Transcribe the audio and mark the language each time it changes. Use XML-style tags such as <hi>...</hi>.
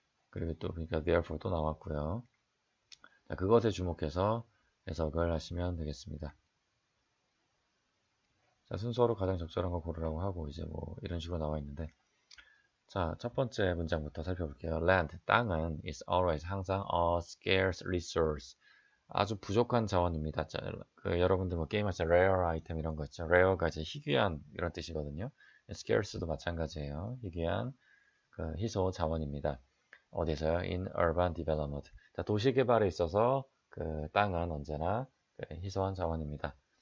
<ko>그리고 또 그러니까 therefore 또 나왔고요. 자, 그것에 주목해서 해석을 하시면 되겠습니다. 자, 순서로 가장 적절한 거 고르라고 하고 이제 뭐 이런 식으로 나와 있는데 자, 첫 번째 문장부터 살펴볼게요.</ko> <en>Land,</en> <ko>땅은</ko> <en>is always</en> <ko>항상</ko> <en>a scarce resource.</en> <ko>아주 부족한 자원입니다. 자, 여러분들 뭐 게임할 때</ko> <en>rare item</en> <ko>이런 거 있죠. rare가 이제 희귀한 이런 뜻이거든요. scarce도 마찬가지예요. 희귀한 희소 자원입니다. 어디서요?</ko> <en>In urban development.</en> <ko>자, 도시 개발에 있어서 그 땅은 언제나 희소한 자원입니다.</ko>